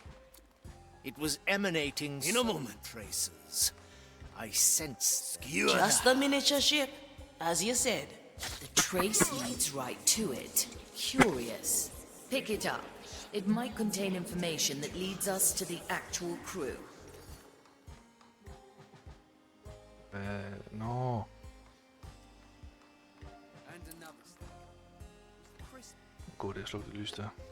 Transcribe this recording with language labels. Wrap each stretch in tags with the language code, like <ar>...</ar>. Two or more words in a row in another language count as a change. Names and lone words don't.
<en>It was emanating In a moment. traces. I sensed Just the miniature ship, as you said. The trace leads right to it. Curious. Pick it up. It might contain information that leads us to the actual crew.</en> <da>Nå. God, det er slukket lys der.</da>